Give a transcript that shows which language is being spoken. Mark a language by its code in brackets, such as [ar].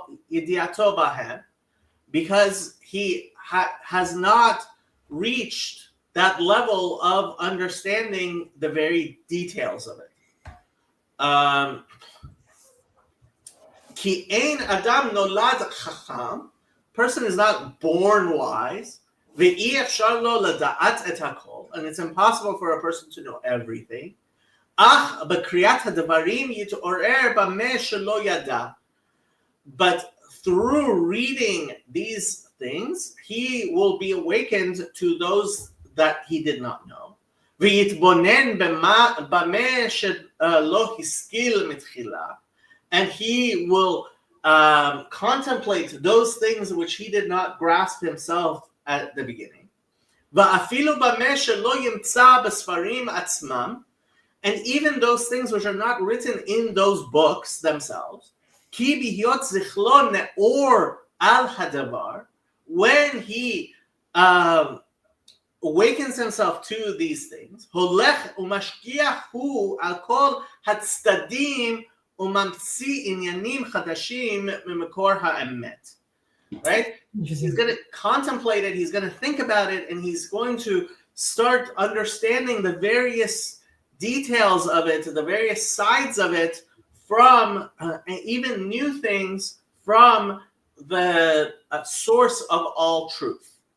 [he] ידיעתו בהם, [en] because he has not reached that level of understanding the very details of it. [he] כי אין אדם נולד חכם, [en] person is not born wise, [he] ואי אפשר לו לדעת את הכל, [en] and it's impossible for a person to know everything, [he] אך בקריאת הדברים יתעורר במה שלא ידע. [en] But through reading these things, he will be awakened to those that he did not know. [he] ויתבונן במה שלא השכיל מתחילה, [en] and he will contemplate those things which he did not grasp himself at the beginning. [he] ואפילו במה שלא ימצא בספרים עצמם, [en] and even those things which are not written in those books themselves, [he] כי בהיות זכלו נאור על הדבר, [en] when he awakens himself to these things, [he] הולך ומשגיח הוא על כל הצדדים וממציא עניינים חדשים ממקור האמת. [en] Right? He's going to contemplate it, he's going to think about it, and he's going to start understanding the various details of it, the various sides of it, from even new things from the source of all truth.